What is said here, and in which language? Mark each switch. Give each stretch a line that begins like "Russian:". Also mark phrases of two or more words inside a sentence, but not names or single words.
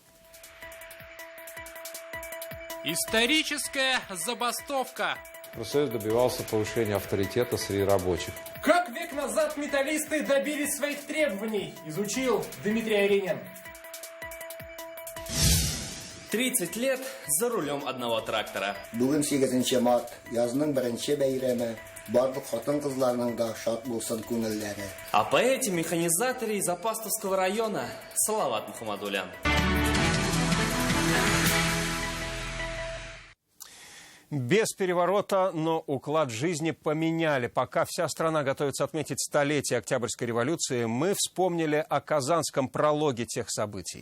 Russian: Историческая забастовка. Профсоюз добивался повышения авторитета среди рабочих. Как век назад металлисты добились своих требований, изучил Дмитрий Аринин. 30 лет за рулем одного трактора.
Tatar: Бүгін 8 март, yazның 1 бәйрәме, барлык хатын-кызларның да шат булсын күңелләре.
Russian: А по этим механизаторы из Апастовского района Салават Мухаммадулян. Без переворота, но уклад жизни поменяли. Пока вся страна готовится отметить столетие Октябрьской революции, мы вспомнили о казанском прологе тех событий.